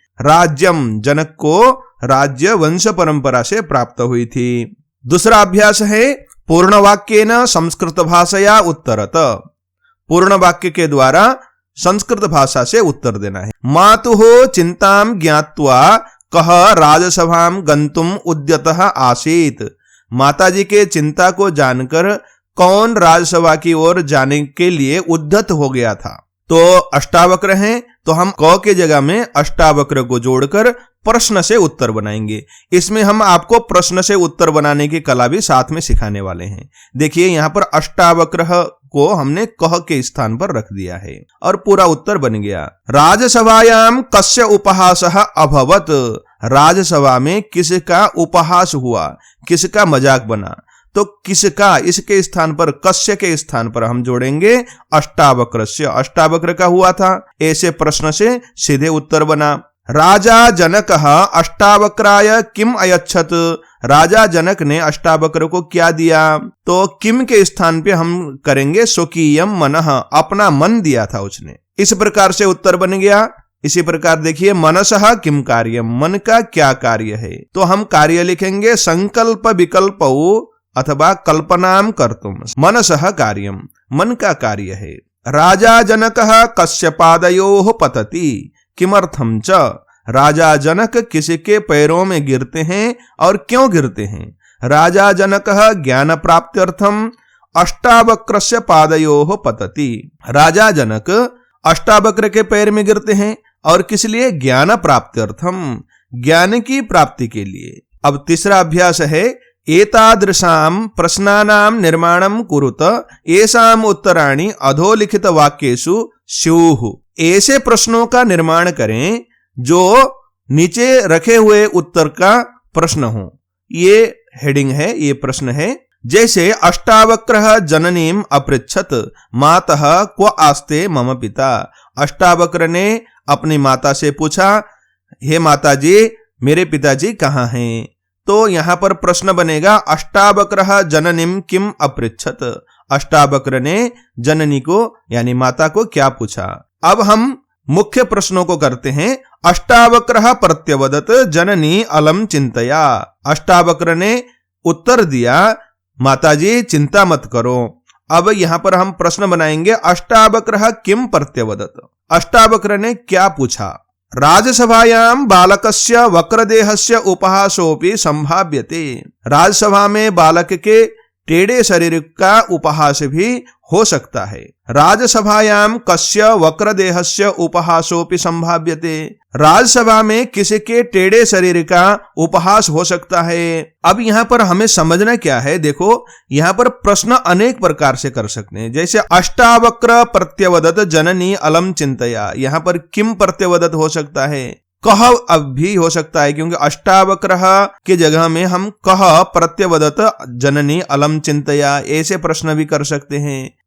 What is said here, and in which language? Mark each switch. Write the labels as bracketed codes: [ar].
[hi] राज्यम, जनक को राज्य वंश परंपरा से प्राप्त हुई थी। दूसरा अभ्यास है [sa] पूर्ण वाक्येन संस्कृत भाषया उत्तरत। [hi] पूर्ण वाक्य के द्वारा संस्कृत भाषा से उत्तर देना है। [sa] मातुः चिंतां ज्ञात्वा कः राजसभां गन्तुम् उद्यतः आसीत्। [hi] माताजी के चिंता को जानकर कौन राजसभा की ओर जाने के लिए उद्यत हो गया था? तो अष्टावक्र हैं, तो हम क के जगह में अष्टावक्र को जोड़कर प्रश्न से उत्तर बनाएंगे। इसमें हम आपको प्रश्न से उत्तर बनाने की कला भी साथ में सिखाने वाले हैं। देखिए यहाँ पर अष्टावक्र को हमने कह के स्थान पर रख दिया है और पूरा उत्तर बन गया। [sa] राजसभायां कस्य उपहासः अभवत। [hi] राजसभा में किसका उपहास हुआ, किसका मजाक बना? तो किसका, इसके स्थान पर कस्य के स्थान पर हम जोड़ेंगे अष्टावक्रस्य। अष्टावक्र का हुआ था, ऐसे प्रश्न से सीधे उत्तर बना। [sa] राजा जनकः अष्टावक्राय किम अयच्छत। [hi] राजा जनक ने अष्टावक्र को क्या दिया? तो किम के स्थान पे हम करेंगे [sa] स्वकीयम मनः, [hi] अपना मन दिया था उसने। इस प्रकार से उत्तर बन गया। इसी प्रकार देखिए [sa] मनसः किम कार्यम, [hi] मन का क्या कार्य है? तो हम कार्य लिखेंगे [sa] संकल्प विकल्पौ अथवा कल्पनाम कर्तुम। मनसः कार्यम, [hi] मन का कार्य है। [sa] राजा जनकः कस्य पादयोः पतति किमर्थम च। [hi] राजा जनक किसके पैरों में गिरते हैं और क्यों गिरते हैं? [sa] राजा जनकः ज्ञान प्राप्त्यर्थम अष्टावक्रस्य पादयोः पतति। [hi] राजा जनक अष्टावक्र के पैर में गिरते हैं और किस लिए? [sa] ज्ञान प्राप्त्यर्थम, [hi] ज्ञान की प्राप्ति के लिए। अब तीसरा अभ्यास है [sa] एतादृशां प्रश्नानां निर्माणं कुरुत येषाम् उत्तराणि अधोलिखित वाक्येषु स्युः। [hi] ऐसे प्रश्नों का निर्माण करें जो नीचे रखे हुए उत्तर का प्रश्न हो। ये हेडिंग है, ये प्रश्न है। जैसे [sa] अष्टावक्रः जननीम अपृच्छत मातः क्व आस्ते मम पिता। [hi] अष्टावक्र ने अपनी माता से पूछा, हे माता जी, मेरे पिताजी कहाँ हैं? तो यहां पर प्रश्न बनेगा [sa] अष्टावक्रः जननीम किम अपृच्छत। [hi] अष्टावक्र ने जननी को यानी माता को क्या पूछा। अब हम मुख्य प्रश्नों को करते हैं। [sa] अष्टावक्रः प्रत्यवदत जननी अलम चिंतया। [hi] अष्टावक्र ने उत्तर दिया, माताजी चिंता मत करो। अब यहां पर हम प्रश्न बनाएंगे [sa] अष्टावक्रः किम प्रत्यवदत। [hi] अष्टावक्र ने क्या पूछा। [sa] राजसभायां बालकस्य वक्रदेहस्य उपहासोपि संभाव्यते। [hi] राजसभा में बालक के टेढ़े शरीर का उपहास भी हो सकता है। [sa] राजसभायां कस्य वक्रदेहस्य उपहासोपि संभाव्यते। [hi] राजसभा में किसी के टेढ़े शरीर का उपहास हो सकता है। अब यहाँ पर हमें समझना क्या है, देखो यहाँ पर प्रश्न अनेक प्रकार से कर सकते हैं। जैसे [sa] अष्टावक्र प्रत्यवदत जननी अलम चिंतया, [hi] यहाँ पर [sa] किम प्रत्यवदत [hi] हो सकता है, कह अब भी हो सकता है, क्योंकि अष्टावक्रः के जगह में हम [sa] कह प्रत्यवदत जननी अलम चिंतया [hi] ऐसे प्रश्न भी कर सकते हैं।